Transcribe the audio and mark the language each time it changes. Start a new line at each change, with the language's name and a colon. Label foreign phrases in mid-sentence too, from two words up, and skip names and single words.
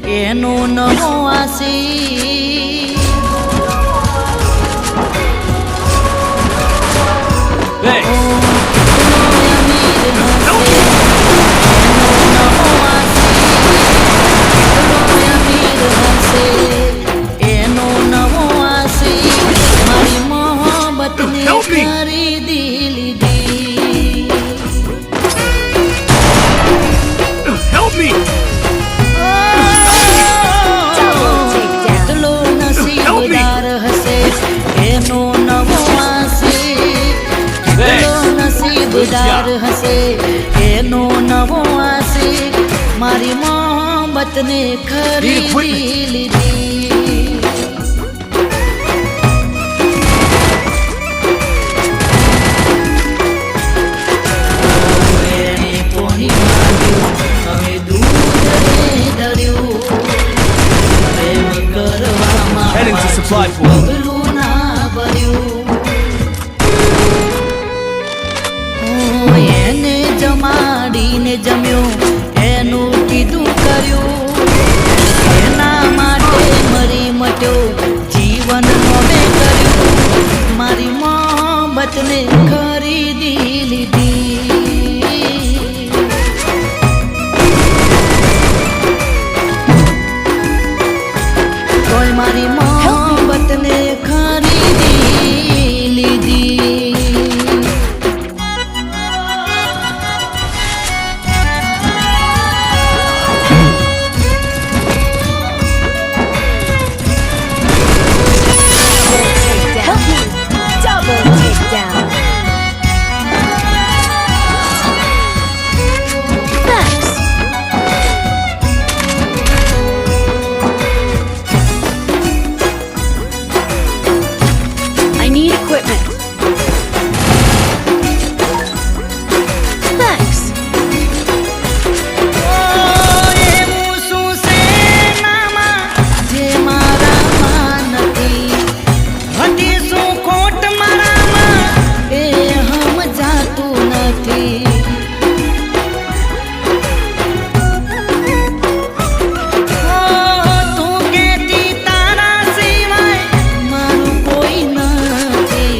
Gujarati: એનો નવો આશી એનો નવો આશી મારી મોહબ્બતને ખરીદી લીધી.
English: Help me!
Gujarati: કેટલો નસીબદાર હશે એનો નવો આશી. કેટલો નસીબદાર હશે એનો નવો આશી મારી મોહબ્બતને ખરીદી લીધી. એને પોણી માંગ્યું હવે દૂધને ધર્યું. પ્રેમ કરવામાં
English: Heading to supply point.
Gujarati: પગલું ના ભર્યું. એને જમાડીને જમ્યો એનું કીધું કર્યું. એના માટે મરી મટ્યો જીવન નોમે કર્યું. મારી મોહબ્બતને ખરીદી લીધી. કોઈ મારી મોહબ્બતને ખરીદી લીધી.
English: Help me! Double takedown! Thanks! I need equipment. Thanks!
Gujarati: એવું શું છે નામાં જે મારામાં નથી? હતી શું ખોટ મારામાં એ સમજાતું નથી. તું કહેતી તારા સિવાય મારું કોઈ નથી.